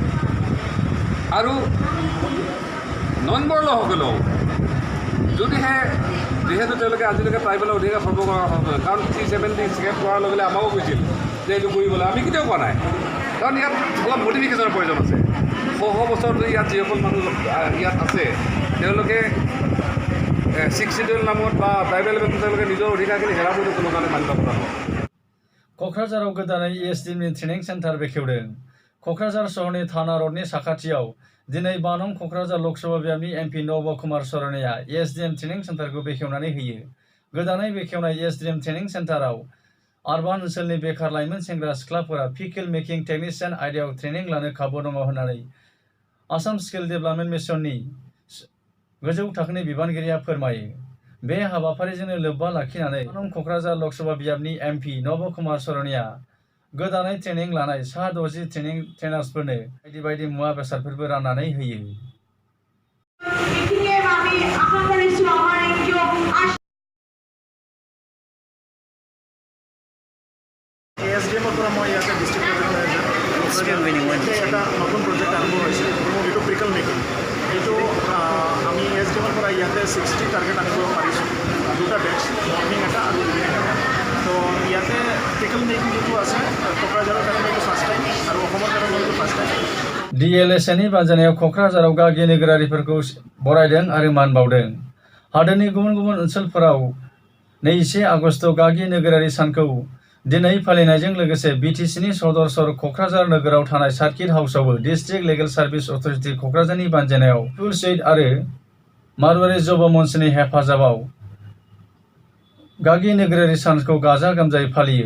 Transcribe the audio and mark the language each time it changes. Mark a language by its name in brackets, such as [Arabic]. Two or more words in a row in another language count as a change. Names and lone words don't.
[Assamese] আৰু নন বড়ো লোকসকলেও যদিহে যিহেতু তেওঁলোকে আজিলৈকে ট্ৰাইবেলৰ অধিকাৰ সৰ্ব কৰাৰ কথা নহয়, কাৰণ 370 স্কেপ কৰাৰ লগে লগে আমাকো কৈছিল যে এইটো কৰিবলৈ, আমি কেতিয়াও কোৱা নাই। কাৰণ ইয়াত অলপ মডিফিকেশ্যনৰ প্ৰয়োজন আছে। শ বছৰ ধৰি ইয়াত যিসকল মানুহ ইয়াত আছে, তেওঁলোকে 6 শিডিউল নামত বা ট্ৰাইবেল তেওঁলোকে নিজৰ অধিকাৰখিনি হেৰাবলৈ কোনো কাৰণে মান্য কৰা নহয়। [Bodo] क'क्राझाराव गोदानै ESDMनि [English] training center [Bodo] बेखेवदों। क'क्राझार सहरनि थाना रडनि साखाथियाव दिनै बानं क'क्राझार लकसभा बियाबनि एमपि नब कुमार सरनेया एसडिएम [English] training center [Bodo] बेखेवनानै होयो। गोदानै बेखेवनाय एसडिएम [English] training center [Bodo] आरबान ओनसोलनि बेखार लाइमोन सेंग्रा सिख्लाफोरा [English] pickle making technician [Bodo] आयदायाव ट्रेनिं लानो खाबु दङ होननानै आसाम स्किल डेभेलपमेन्ट मिशननि गोजौ थाखोनि बिबानगिरिया फोरमायो। बे हाबाफारिजोंनो लोब्बा लाखिनानै क'क्राझार लकसभा बियाबनि एमपि नब कुमार सरनेया गोदानै ट्रेनिं लानाय सा 60 ट्रेनार्सफोरनो बायदि बायदि मुवा बेसादफोरबो राननानै होयो। [Assamese] এছডিএমৰ পৰা মই ইয়াতে [English] district project [Assamese] এটা নতুন প্ৰজেক্ট আৰম্ভ হৈছে এইটো [English] pickle making. [Assamese] এইটো আমি এছডিএমৰ পৰা ইয়াতে 60 টাৰ্গেট আনিব পাৰিছোঁ, দুটা বেটছ, মৰ্ণিং এটা আৰু ইভিনিং এটা। তো ইয়াতে [English] pickle making [Assamese] যিটো আছে ক'ক্ৰাঝাৰৰ কাৰণে এইটো [English] first time [Assamese] আৰু অসমৰ কাৰণে এইটো [English] first time. [Bodo] DLSAनि बानजायनायाव क'क्राझाराव गागि नोगोरारिफोरखौ बरायदों आरो मान बावदों। हादोरनि गुबुन गुबुन ओनसोलफोराव 21 आगस्ट गागि नोगोरारि सानखौ दिनै फालिनायजों लोगोसे बिटिसिनि सदर क'क्राझार नोगोराव थानाय [English] circuit house [Bodo] डिस्ट्रिक्ट लिगेल सार्भिस अथरिटि क'क्राझारनि बानजायनायाव पिपुल्स एइड आरो मारवाड़ी युवा मन्चनि हेफाजाबाव गागि नोगोरारि सानखौ गाजा गोमजायै फालियो।